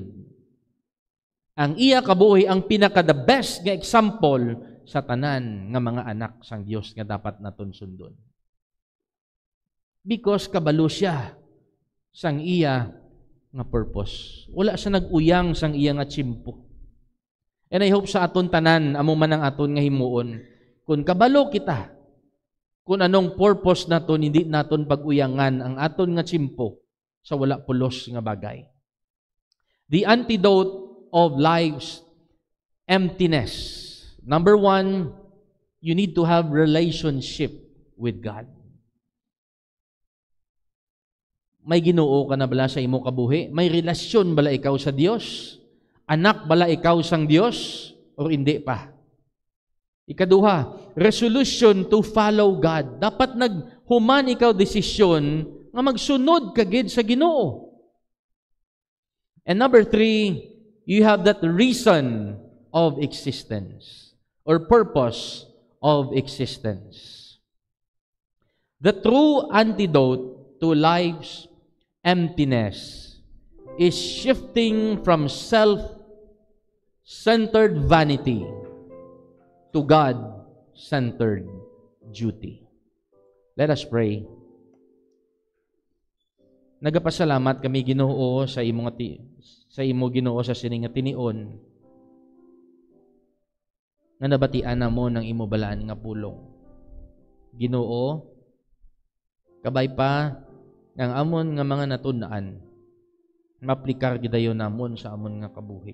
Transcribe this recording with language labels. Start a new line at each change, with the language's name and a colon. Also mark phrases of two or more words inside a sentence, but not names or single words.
Hiligaynon: Ang iya kabuhi ang pinaka-
English: the best
Hiligaynon: nga example sa tanan nga mga anak sang Dios nga dapat naton sundon. Because kabalo siya sang iya nga purpose. Wala siya nag-uyang sang iya nga tsimpo.
English: And I hope
Hiligaynon: sa aton tanan, amo man ang aton nga himuon, kung kabalo kita, kung anong purpose naton, hindi naton pag-uyangan ang aton nga tsimpo sa wala pulos nga bagay.
English: The antidote of life's emptiness. Number 1, you need to have relationship with God.
Hiligaynon: May Ginoo ka na bala sa imo kabuhi? May relasyon bala ikaw sa Dios? Anak bala ikaw sang Dios? O hindi pa? Ikaduha,
English: resolution to follow God.
Hiligaynon: Dapat naghuman ikaw desisyon nga magsunod kagid sa Ginoo.
English: And number 3, you have that reason of existence or purpose of existence. The true antidote to life's emptiness is shifting from self-centered vanity to God-centered duty. Let us pray.
Hiligaynon: Nagapasalamat kami Ginoo sa imo Ginoo sa sining nga tinion nga nabatian namo ng imo balaan nga pulong. Ginoo, kabay pa ang amon nga mga natun-an maplikar gidayon namon sa amon nga kabuhi.